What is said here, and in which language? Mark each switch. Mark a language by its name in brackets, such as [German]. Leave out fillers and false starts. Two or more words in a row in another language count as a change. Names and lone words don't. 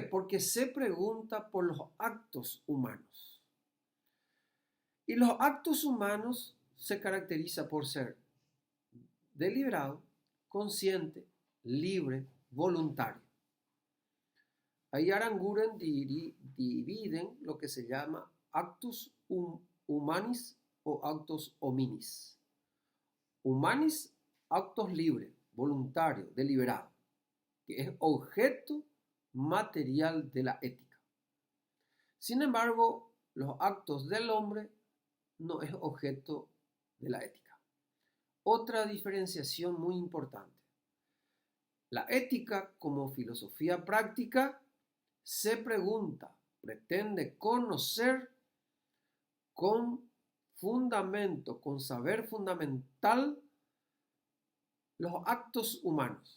[Spanish] Porque se pregunta por los actos humanos. Y los actos humanos se caracterizan por ser deliberado, consciente, libre, voluntario. Ahí Aranguren dividen lo que se llama [Latin] actus humanis [Spanish] o [Latin] actus hominis. [Spanish] Humanis, actos libres, voluntarios, deliberados, que es objeto material de la ética. Sin embargo, los actos del hombre no es objeto de la ética. Otra diferenciación muy importante. La ética como filosofía práctica se pregunta, pretende conocer con fundamento, con saber fundamental los actos humanos.